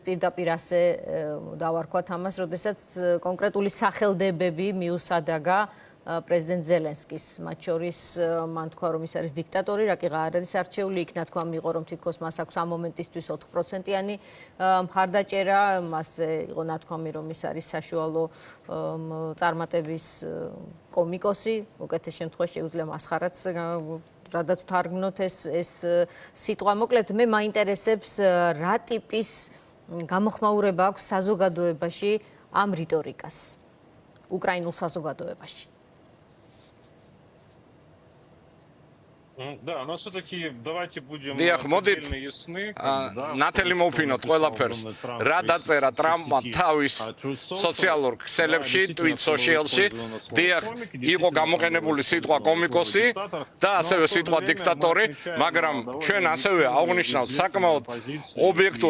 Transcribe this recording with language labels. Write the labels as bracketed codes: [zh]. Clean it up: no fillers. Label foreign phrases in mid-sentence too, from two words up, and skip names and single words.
[ka] პირდაპირ ასე დავარქვათ ამას, როდესაც კონკრეტული სახელდებები მიუსადაგა პრეზიდენტ ზელენსკის, მათ შორის მან თქვა, რომ ის არის დიქტატორი, რაკიღა არ არის არჩეული, იქ ნათქვა მიიღო, რომ თითქოს მას აქვს ამ მომენტისთვის 4%-იანი მხარდაჭერა, მასზე იყო ნათქვამი, რომ ის არის საშუალო წარმატების კომიკოსი, უკეთეს შემთხვევაში შეუძლია მასხარაც რადაც ვთარგმნოთ ეს სიტყვა. მოკლედ, მე მაინტერესებს რა ტიპის გამოხმაურება აქვს საზოგადოებაში ამ რიტორიკას, უკრაინულ საზოგადოებაში. [ru] Да, но все-таки давайте будем предельно ясны. [ka] ნათელი მოვფინოთ ყველაფერს. რა დაწერა ტრამპმა თავის სოციალურ ქსელებში, Tweet Social-ში, დიახ, იყო გამოყენებული სიტყვა კომიკოსი და ასევე სიტყვა დიქტატორი, მაგრამ ჩვენ ასევე აღნიშნავთ საკმაოდ ობიექტურ